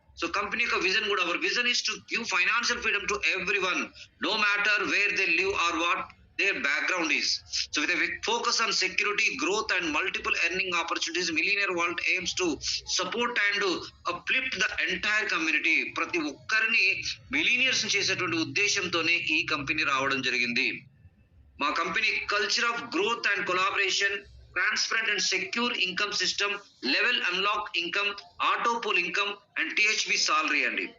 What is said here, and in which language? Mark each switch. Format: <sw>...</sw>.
<te>So company యొక్క vision కూడా,</te> <en>Our vision is to give financial freedom to everyone, no matter where they live or what their background is. So with a focus on security, growth and multiple earning opportunities, Millionaire Vault aims to support and uplift the entire community.</en> <te>ప్రతి ఒక్కరిని millionaires చేసేటువంటి ఉద్దేశంతోనే ఈ company రావడం జరిగింది.</te> <en>మా company culture of growth and collaboration, transparent and secure income system, level unlock income, auto pool income and THB salary అండి.</en>